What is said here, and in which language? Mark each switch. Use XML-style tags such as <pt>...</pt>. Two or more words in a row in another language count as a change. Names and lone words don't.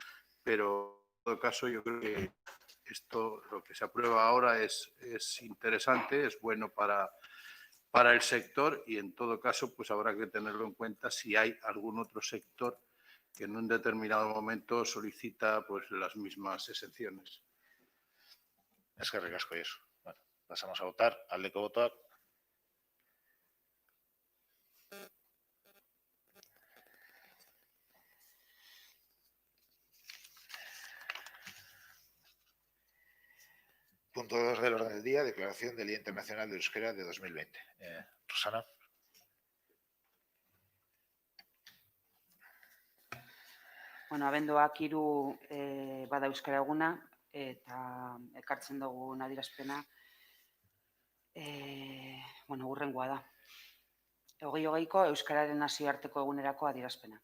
<es>Pero en todo caso yo creo que esto, lo que se aprueba ahora es interesante, es bueno para el sector y en todo caso pues habrá que tenerlo en cuenta si hay algún otro sector que en un determinado momento solicita pues las mismas exenciones. Es que recasco y eso. Bueno, pasamos a votar.</es> <eu>Aldeko botoak.</eu> <es>Punto 2 del orden del día, declaración del Día Internacional de Euskera de 2020. Rosana.</es> <eu>Bueno, abenduak 3 bada euskara eguna eta ekartzen dugun adierazpena hurrengoa da. 2020ko Euskararen nazioarteko egunerako adierazpena.</eu>